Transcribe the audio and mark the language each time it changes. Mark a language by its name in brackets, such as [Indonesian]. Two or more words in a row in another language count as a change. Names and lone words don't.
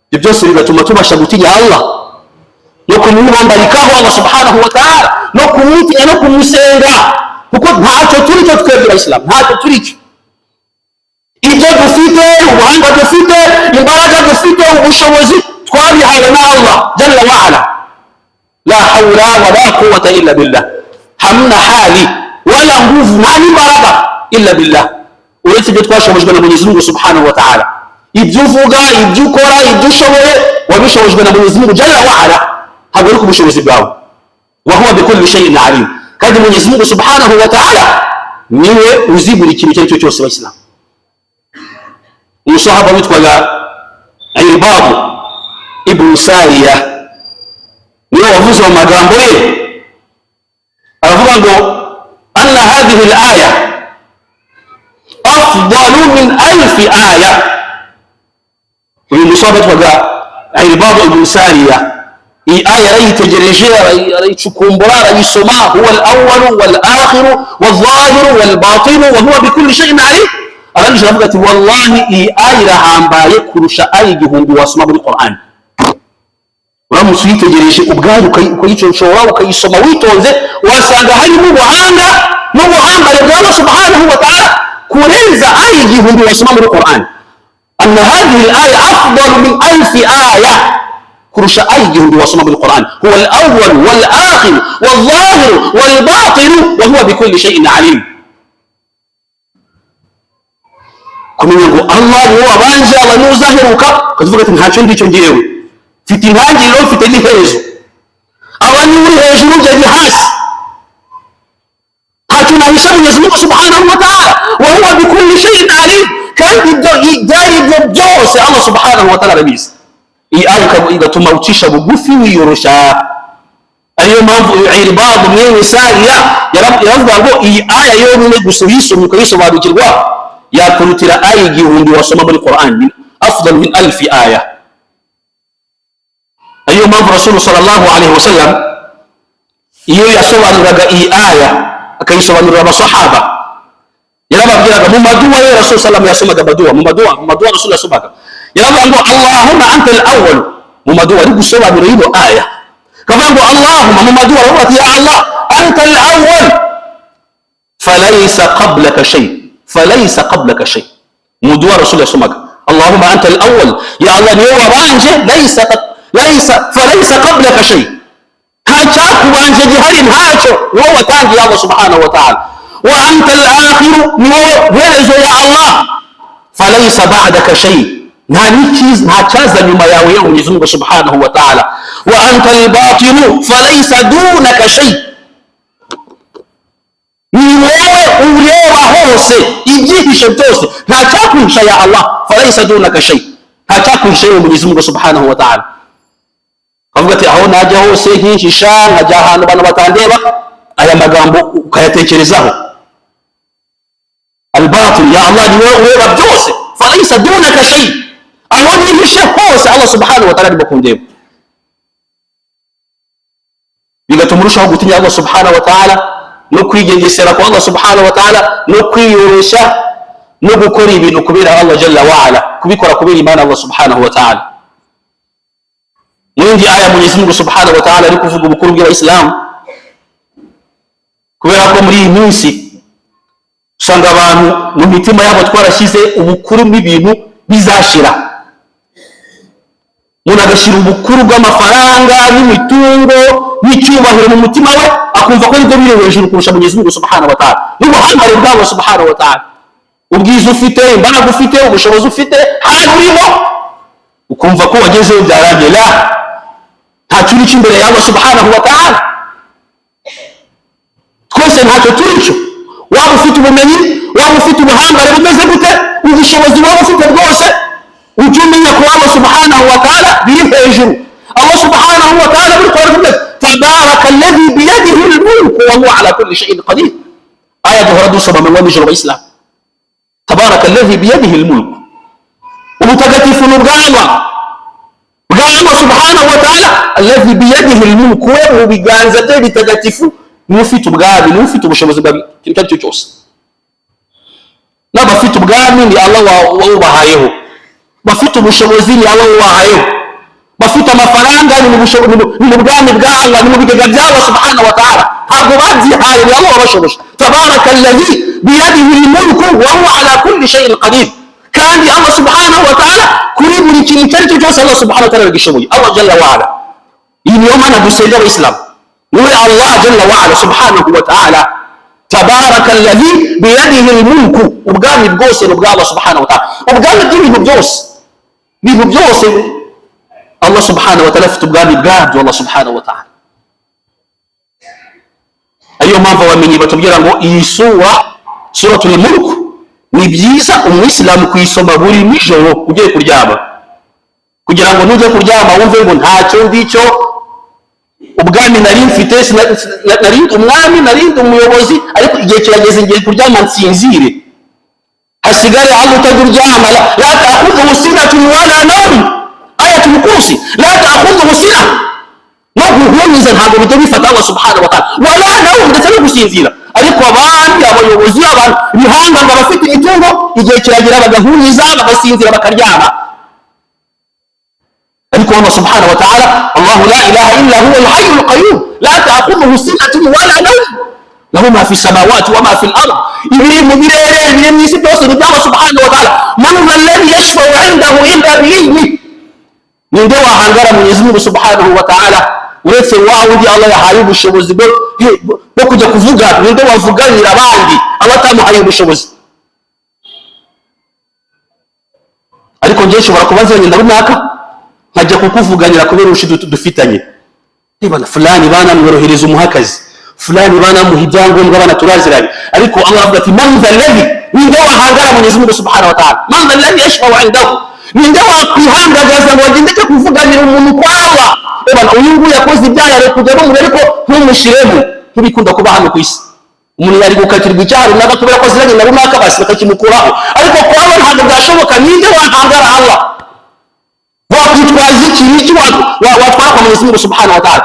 [Kinyarwanda] ibyo byose bigatuma tubasha gutinya Allah no kumwumbarikaho [Arabic] الله سبحانه وتعالى, [Kinyarwanda] no kumutinya no kumusenga, kuko ntacyo turi cyo twebwe Islam, ntacyo turi cyo. Ibyo dufite, ubuhanga dufite, imbaraga dufite, ubushobozi twabihawe na [Arabic] الله جل وعلا. لا حول ولا قوة إلا بالله, [Swahili] hamna hali wala nguvu na imbaraga [Arabic] إلا بالله, [Kinyarwanda] uretse ibyo twashobojwe na [Swahili] Mwenyezi Mungu [Arabic] سبحانه وتعالى. [Kinyarwanda] Ibyo uvuga, ibyo ukora, ibyo ushoboye wabishobojwe na [Swahili] Mwenyezi Mungu [Arabic] جل وعلا, [Kinyarwanda] ntabwo ari ku bushobozi bwawe. [Arabic] وهو بكل شيء عليم, [Kinyarwanda] kandi [Swahili] Mwenyezi Mungu [Arabic] سبحانه وتعالى [Kinyarwanda] niwe uzi buri kintu icyo ari cyo cyose. Abayisilamu, umusahaba witwaga Irbad ibn Sariya niwe wavuze mu magambo ye, aravuga ngo [Arabic] أن هذه الآية أفضل من ألف آية. [Kinyarwanda] Uyu musahaba witwaga Irbad ibn Sariya, iyi aya arayitegereje, arayicukumbura, arayisoma. [Arabic] هو الأول والآخر والظاهر والباطن وهو بكل شيء عليم. [Kinyarwanda] Arangije aravuga ati wallahi iyi aya irahambaye kurusha aya igihumbi wasoma muri Qur'an. Uramutse uyitegereje ubwayo ukayicoshora ukayisoma witonze, wasanga harimo ubuhanga n'ubuhangare bwa [Arabic] الله سبحانه وتعالى [Kinyarwanda] kurenza aya igihumbi wasoma muri Qur'an. [Arabic] أن هذه الآية أفضل من ألف آية, [Kinyarwanda] kurusha aya igihumbi wasoma muri Qur'an. [Arabic] هو الأول والآخر والظاهر والباطن وهو بكل شيء عليم. [Kinyarwanda] Kumenya ngo Allah niwe wabanje, Allah niwe uzaheruka, ukavuga ati ntacyo ndicyo ngewe, mfite intangiriro, mfite n'iherezo. Allah niwe uri hejuru, njye ndi hasi, ntacyo nahisha [Swahili] Mwenyezi Mungu [Arabic] سبحانه وتعالى. وهو بكل شيء عليم, [Kinyarwanda] kandi ibyo byose [Arabic] الله سبحانه وتعالى [Kinyarwanda] arabizi. Iyi aya igatuma ucisha bugufi wiyoroshya. Ariyo mpamvu Irbad mwene Sariya yaravuga ngo iyi aya yonyine gusa uyisomye ukayisobanukirwa yakurutira aya igihumbi wasoma muri Qur'an, [Arabic] أفضل من ألف آية. [Kinyarwanda] Ariyo mpamvu Rasul [Arabic] صلى الله عليه وسلم [Kinyarwanda] iyo yasobanuraga iyi aya akayisobanurira abasahaba, yarababwiraga mu maduwa ye. Rasul sallallahu yasomaga maduwa, mu maduwa Rasul yasomaga, yaravuga ngo [Arabic] اللهم أنت الأول, [Kinyarwanda] mu maduwa ari gusobanura iyo aya. Kavuga ngo Allahumma, mu maduwa aravuga ati [Arabic] يا الله أنت الأول فليس قبلك شيء، فليس قبلك شيء. [Kinyarwanda] Mu duwa Rasul yasomaga [Arabic] اللهم أنت الأول, [Kinyarwanda] ya Allah niwe wabanje, [Arabic] فليس قبلك شيء, [Kinyarwanda] ntacyakubanje gihari, ntacyo wowe watangiye [Arabic] الله سبحانه وتعالى. وأنت الآخر, [Kinyarwanda] niwe herezo [Arabic] يا الله، فليس بعدك شيء, [Kinyarwanda] nta cyaza nyuma yawe ya [Swahili] Mwenyezi Mungu [Arabic] سبحانه وتعالى. وأنت الباطن فليس دونك شيء, [Kinyarwanda] ni wowe ureba hose, ibyihishe byose, nta cyakwisha [Arabic] يا الله، فليس دونك شيء, [Kinyarwanda] nta cyakwisha ya [Swahili] Mwenyezi Mungu [Arabic] سبحانه وتعالى. [Kinyarwanda] Avuga ati aho najya hose nkihisha, nkajya ahantu abantu batandeba, aya magambo ukayatekerezaho. [Arabic] الباطن، يا الله [Kinyarwanda] ni wowe ureba byose, [Arabic] فليس دونك شيء, [Kinyarwanda] aho nihishe hose [Arabic] الله سبحانه وتعالى [Kinyarwanda] arimo kundeba. Bigatuma urushaho gutinya [Arabic] الله سبحانه وتعالى, [Kinyarwanda] no kwigengesera kwa [Arabic] الله سبحانه وتعالى, [Kinyarwanda] no kwiyoroshya, no gukora ibintu kubera [Arabic] الله جل وعلا, [Kinyarwanda] kubikora kubera imana [Arabic] الله سبحانه وتعالى. [Kinyarwanda] Mwindi aya [Swahili] Mwenyezi Mungu [Arabic] سبحانه وتعالى [Kinyarwanda] ari kuvuga ubukuru bwa Islam, kubera ko muri iyi minsi usanga abantu mu mitima yabo twarashyize ubukuru bw'ibintu bizashira. Umuntu agashyira ubukuru bw'amafaranga n'imitungo n'icyubahiro mu mutima we, akumva ko nibyo biri hejuru kurusha [Swahili] Mwenyezi Mungu [Arabic] سبحانه وتعالى, [Kinyarwanda] n'ubuhangare bw' [Arabic] الله سبحانه وتعالى. [Kinyarwanda] Ubwiza ufite, imbaraga ufite, ubushobozi ufite, hari urimo, ukumva ko wagezeho byarangiye. La, ntacyo uri imbere ya [Arabic] الله سبحانه وتعالى. [Kinyarwanda] Twese ntacyo turi cyo, waba ufite ubumenyi, waba ufite ubuhangare bumeze gute, ubushobozi waba ufite bwose, ujye umenya ko [Arabic] الله سبحانه وتعالى [Kinyarwanda] biri hejuru. [Arabic] الله سبحانه وتعالى [Kinyarwanda] biri kuvuga [Arabic] تبارك الذي بيده الملك وهو على كل شيء قدير. [Kinyarwanda] Aya duhora dusoma mu nijoro Islam. [Arabic] تبارك الذي بيده الملك, [Kinyarwanda] ubutagatifu n'ubwanwa bwa [Arabic] الله سبحانه وتعالى. الذي بيده الملك, [Kinyarwanda] mu biganza bye bitagatifu niwe ufite ubwami, niwe ufite ubushobozi bwa kintu cyo cyose. N'abafite ubwami ni Allah wawubahayeho, bafite ubushobozi ni Allah wahayeho. gufite amafaranga ni mu bwami bwa Allah, ni mu bigega bya [Arabic] الله سبحانه وتعالى. [Kinyarwanda] Ntabwo babyihaye, birabo babashoboje. [Arabic] تبارك الذي بيده الملك وهو على كل شيء قدير. [Kinyarwanda] Kandi [Arabic] الله سبحانه وتعالى [Kinyarwanda] kuri buri kintu icyo ari cyo cyose [Arabic] الله سبحانه وتعالى [Kinyarwanda] yagishoboye. [Arabic] الله جل وعلا. [Kinyarwanda] Iyi niyo mana dusenga abayisilamu, muri [Arabic] الله جل وعلا سبحانه وتعالى. تبارك الذي بيده الملك, [Kinyarwanda] ubwami bwose ni ubwa [Arabic] الله سبحانه وتعالى. [Kinyarwanda] Ubwami bw'ibintu byose [Arabic] الله سبحانه وتعالى [Kinyarwanda] afite ubwami bwabyo. [Arabic] الله سبحانه وتعالى, [Kinyarwanda] ariyo mpamvu abamenyi batubwira ngo iyi [Arabic] سورة الملك [Kinyarwanda] ni byiza umuyisilamu kuyisoma buri nijoro ugiye kuryama, kugira ngo nujye kuryama wumve ngo ntacyo ngicyo ubwami nari mfite, narindi umwami, narindi umuyobozi, ariko igihe kirageze ngiye kuryama nsinzire, hasigare aho utaryama. [Arabic] لا تأخذه سنة ولا نوم، آية الكرسي. لا تأخذه سنة, [Kinyarwanda] no guhunyiza ntabwo bijya bifata [Arabic] الله سبحانه وتعالى، ولا نوم, [Kinyarwanda] ndetse no gusinzira. Ariko abandi abayobozi, abantu bihanga ngo bafite imitungo, igihe kiragira bagahunyiza, bagasinzira, bakaryama. [Arabic] ariko الله سبحانه وتعالى، الله لا إله إلا هو الحي القيوم، لا تأخذه سنة ولا نوم، له ما في السماوات وما في الأرض. [Kinyarwanda] Ibiri mu birere, ibiri mu isi byose ni [Arabic] الله سبحانه وتعالى. من الذي يشفع عنده إلا بإذنه, [Kinyarwanda] ninde wahangara [Swahili] Mwenyezi Mungu [Arabic] سبحانه وتعالى [Kinyarwanda] uretse wawundi Allah yahaye ubushobozi bwo kujya kuvuga, ninde wavuganira abandi abatamuhaye ubushobozi. Ariko ngiye nshobora kubaza nyina runaka nkajya kukuvuganira kubera urushi dufitanye, bana fulani bana mworohereza umuhakazi, fulani bana muha ibyangombwa, bana turaziranye. Ariko Allah avuga ati [Arabic] من ذا الذي, [Kinyarwanda] ninde wahangara [Swahili] Mwenyezi Mungu [Arabic] سبحانه وتعالى, من ذا الذي يشفع عنده, [Kinyarwanda] ninde wakwihandagaza ngo agende kuvuganira umuntu kwa Allah. Bana uyu nguyu yakoze ibyaha, rero kujya bamure ariko ntumushiremo, ntibikunda kuba hano ku isi. Umuntu yari gukatirwa icyaha runaka kubera ko ziranye na runaka, basi bakakimukuraho. Ariko kwa Allah ntabwo byashoboka. Ninde wahangara Allah? wakwitwaza iki watwara kwa [Swahili] Mwenyezi Mungu [Arabic] سبحانه وتعالى.